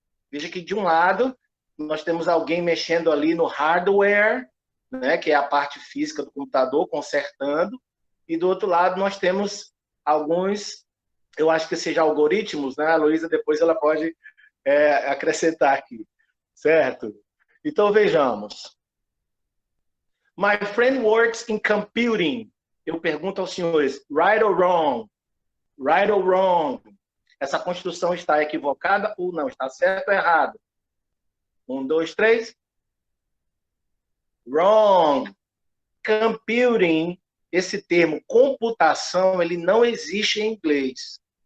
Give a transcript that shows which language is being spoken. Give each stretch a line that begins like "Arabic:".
Portuguese: Veja que, de um lado, nós temos alguém mexendo ali no hardware, né, que é a parte física do computador, consertando, e do outro lado nós temos alguns, eu acho que seja algoritmos, né, a Heloísa depois ela pode acrescentar aqui, certo? Então, vejamos.
English: My friend works in computing.
Portuguese: Eu pergunto aos senhores,
English: right or wrong? Right or wrong?
Portuguese: Essa construção está equivocada ou não? Está certo ou errado? 1, 2, 3. Wrong. Computing, esse termo computação, ele não existe em inglês.